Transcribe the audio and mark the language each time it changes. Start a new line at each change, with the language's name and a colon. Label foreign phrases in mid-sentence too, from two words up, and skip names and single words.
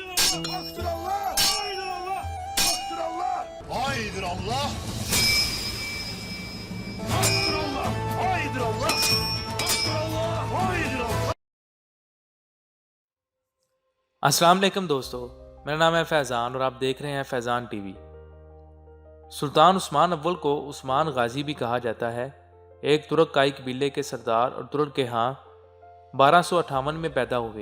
Turkish: Haktır Allah! Haydır Allah! Haktır Allah! Haydır Allah! Haktır Allah! Haydır Allah! Haktır Allah! Haydır Allah!
Urdu: السلام علیکم دوستو، میرا نام ہے فیضان اور آپ دیکھ رہے ہیں فیضان ٹی وی۔ سلطان عثمان اول کو عثمان غازی بھی کہا جاتا ہے، ایک ترک کائی قبیلے کے سردار اور ترک کے ہاں 1258 میں پیدا ہوئے۔